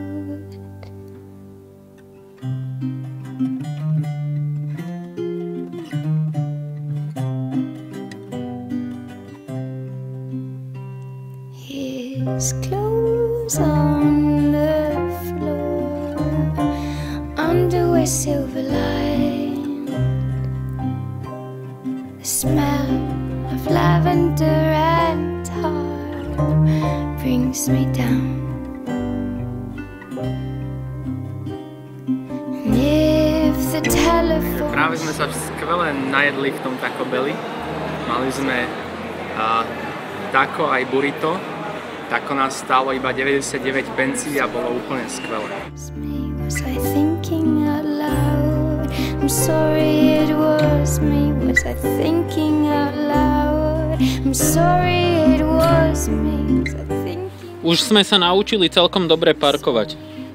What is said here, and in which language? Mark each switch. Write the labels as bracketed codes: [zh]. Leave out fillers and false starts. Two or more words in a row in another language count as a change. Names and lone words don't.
[en] His clothes on the floor, underwear silver line. The smell of lavender and tar brings me down. And if the telephone... [sk] Práve sme sa skvele najedli v tom Taco Belli. Mali sme taco aj burrito. Taco nás stálo iba 99 pencí a bolo úplne skvelé. [en] Was I thinking out loud? I'm sorry it was me. Was I thinking out loud? I'm sorry it was me. Was I thinking... [sk] Už sme sa naučili celkom dobre parkovať.